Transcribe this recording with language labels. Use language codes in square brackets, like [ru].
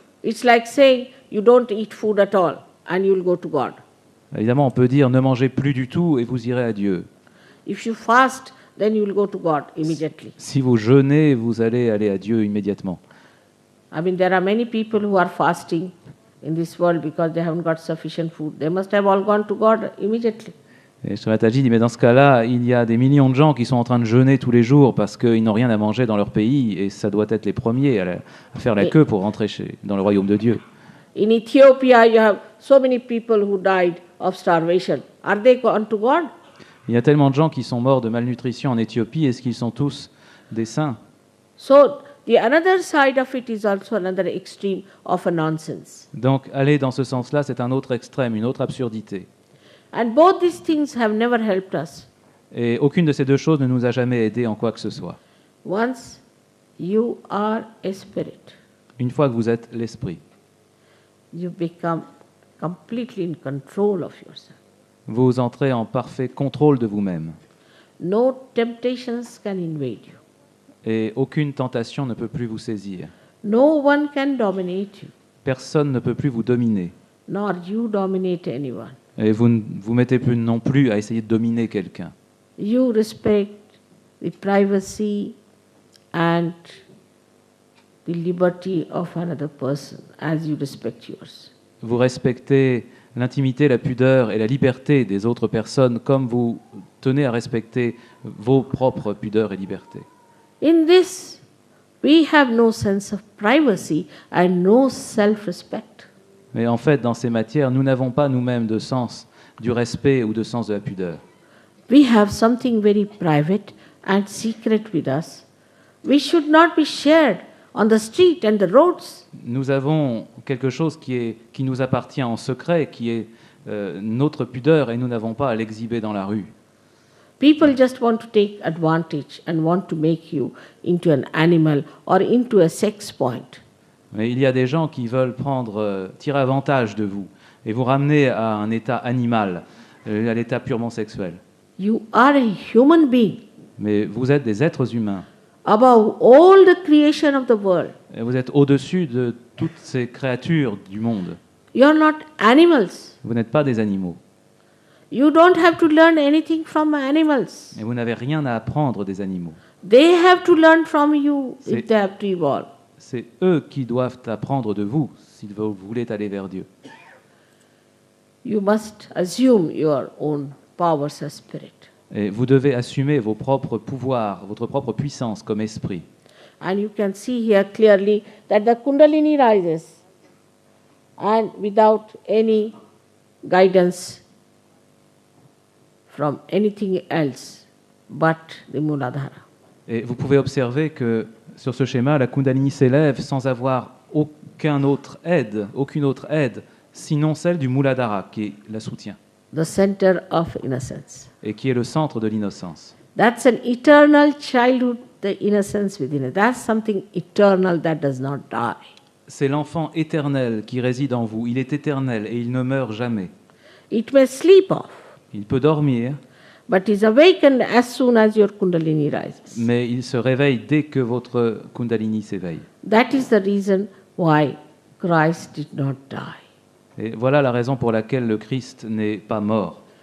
[en] It's like saying you don't eat food at all and you'll go to God. [fr] Évidemment, on peut dire ne mangez plus du tout et vous irez à Dieu. [en] If you fast, then you'll go to God immediately. [fr] Si vous jeûnez, vous allez aller à Dieu immédiatement. [en] I mean, there are many people who are fasting in this world because they haven't got sufficient food. They must have all gone to God immediately. [fr] Et Sri Mataji dit, mais dans ce cas-là, il y a des millions de gens qui sont en train de jeûner tous les jours parce qu'ils n'ont rien à manger dans leur pays et ça doit être les premiers à faire la queue pour rentrer dans le royaume de Dieu. [en] In Ethiopia, you have so many people who died of starvation. Are they gone to God? [fr] Il y a tellement de gens qui sont morts de malnutrition en Éthiopie. Est-ce qu'ils sont tous des saints? [en] So, the another side of it is also another extreme of a nonsense. [fr] Donc, aller dans ce sens-là, c'est un autre extrême, une autre absurdité. [en] And both these things have never helped us. [fr] Et aucune de ces deux choses ne nous a jamais aidés en quoi que ce soit. [en] Once you are a spirit, [fr] Une fois que vous êtes l'esprit, [en] you become completely in control of yourself. [fr] vous entrez en parfait contrôle de vous-même. [en] No temptations can invade you. [fr] Et aucune tentation ne peut plus vous saisir. [en] No one can dominate you, [fr] Personne ne peut plus vous dominer. [en] nor you dominate anyone. [fr] Et vous ne vous mettez plus non plus à essayer de dominer quelqu'un. [en] You respect the privacy and the liberty of another person as you respect yours. [fr] Vous respectez l'intimité, la pudeur et la liberté des autres personnes comme vous tenez à respecter vos propres pudeurs et libertés. [en] In this, we have no sense of privacy and no self-respect. [fr] Mais en fait, dans ces matières, nous n'avons pas nous-mêmes de sens du respect ou de sens de la pudeur. [en] We have something very private and secret with us. We should not be shared on the street and the roads. [fr] Nous avons quelque chose qui nous appartient en secret, qui est notre pudeur, et nous n'avons pas à l'exhiber dans la rue. [en] People just want to take advantage and want to make you into an animal or into a sex point. [fr] Mais il y a des gens qui veulent tirer avantage de vous et vous ramener à un état animal, à l'état purement sexuel. [en] You are a human being. [fr] Mais vous êtes des êtres humains. [en] above all the creation of the world. [fr] Et vous êtes au-dessus de toutes ces créatures du monde. [en] You are not animals. [fr] Vous n'êtes pas des animaux. [en] You don't have to learn anything from animals. [fr] Et vous n'avez rien à apprendre des animaux. [en] They have to learn from you [fr] C'est- [en] if they have to evolve. [fr] C'est eux qui doivent apprendre de vous si vous voulez aller vers Dieu. [en] You must assume your own powers as spirit. [fr] Et vous devez assumer vos propres pouvoirs, votre propre puissance comme esprit. [en] And you can see here clearly that the Kundalini rises and without any guidance from anything else but the Muladhara. [fr] Et vous pouvez observer que sur ce schéma, la Kundalini s'élève sans avoir aucune autre aide, sinon celle du Muladhara qui la soutient [en] The center of innocence. [fr] et qui est le centre de l'innocence. [en] That's an eternal childhood, the innocence within it. That's something eternal that does not die. [fr] C'est l'enfant éternel qui réside en vous. Il est éternel et il ne meurt jamais. [en] It may sleep off, [fr] Il peut dormir, [en] but is awakened as soon as your Kundalini rises. [fr] mais il se réveille dès que votre Kundalini s'éveille. [en] That is the reason why Christ did not die. [fr] Et voilà la raison pour laquelle le Christ n'est pas mort.